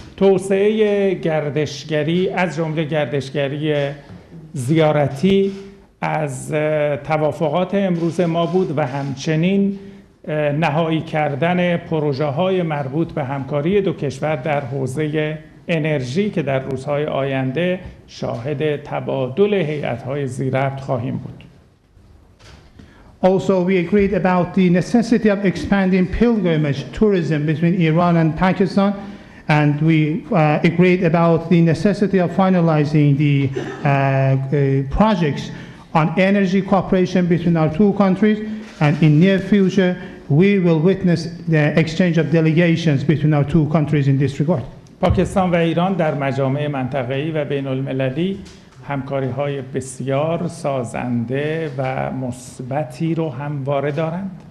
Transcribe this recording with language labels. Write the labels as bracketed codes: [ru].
[fa] توسعه گردشگری از جمله گردشگری زیارتی از توافقات امروز ما بود و همچنین نهایی کردن پروژه‌های مربوط به همکاری دو کشور در حوزه انرژی که در روزهای آینده شاهد تبادل هیئت‌های ذی‌ربط خواهیم بود. [en] Also, we agreed about the necessity of expanding pilgrimage tourism between Iran and Pakistan, and we agreed about the necessity of finalizing the projects on energy cooperation between our two countries, and in near future, we will witness the exchange of delegations between our two countries in this regard. [fa] پاکستان و ایران در مجامع منطقه‌ای و بین‌المللی همکاری‌های بسیار سازنده و مثبتی رو همواره دارند.